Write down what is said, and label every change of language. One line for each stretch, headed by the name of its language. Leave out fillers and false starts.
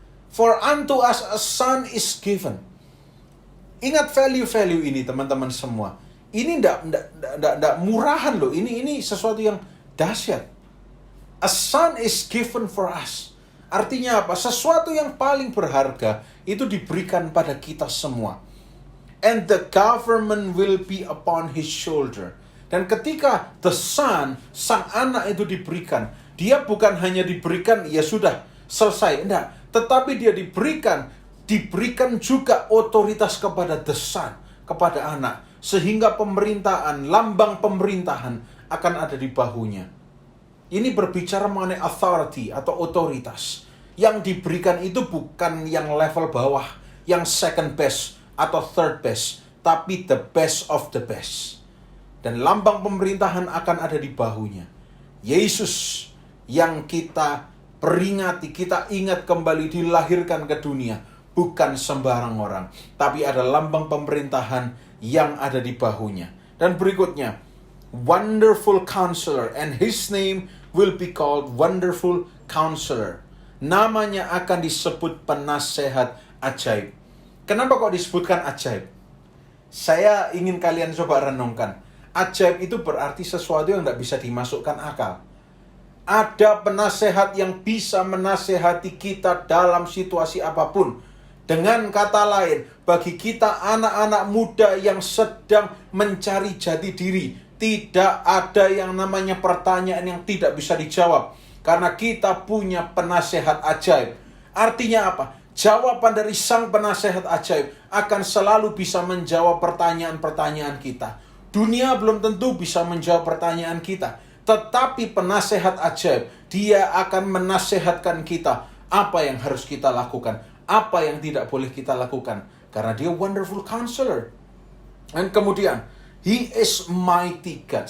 English: For unto us a son is given.
Indonesian: Ingat value-value ini teman-teman semua. Ini tidak murahan loh. Ini sesuatu yang dahsyat.
English: A son is given for us.
Indonesian: Artinya apa? Sesuatu yang paling berharga itu diberikan pada kita semua.
English: And the government will be upon his shoulder.
Indonesian: Dan ketika the son, sang anak itu diberikan, dia bukan hanya diberikan, ya sudah, selesai. Enggak. Tetapi dia diberikan juga otoritas kepada the son, kepada anak. Sehingga pemerintahan, lambang pemerintahan akan ada di bahunya. Ini berbicara mengenai authority atau otoritas. Yang diberikan itu bukan yang level bawah, yang second best atau third best, tapi
English: the best of the best.
Indonesian: Dan lambang pemerintahan akan ada di bahunya. Yesus yang kita peringati, kita ingat kembali dilahirkan ke dunia, bukan sembarang orang, tapi ada lambang pemerintahan yang ada di bahunya. Dan berikutnya,
English: Wonderful Counselor, and his name will be called Wonderful Counselor.
Indonesian: Namanya akan disebut penasehat ajaib. Kenapa kok disebutkan ajaib? Saya ingin kalian coba renungkan. Ajaib itu berarti sesuatu yang tidak bisa dimasukkan akal. Ada penasehat yang bisa menasehati kita dalam situasi apapun. Dengan kata lain, bagi kita anak-anak muda yang sedang mencari jati diri, tidak ada yang namanya pertanyaan yang tidak bisa dijawab. Karena kita punya penasehat ajaib. Artinya apa? Jawaban dari sang penasehat ajaib akan selalu bisa menjawab pertanyaan-pertanyaan kita. Dunia belum tentu bisa menjawab pertanyaan kita. Tetapi penasehat ajaib, dia akan menasehatkan kita apa yang harus kita lakukan, apa yang tidak boleh kita lakukan. Karena dia Wonderful Counselor. Dan kemudian,
English: He is mighty God.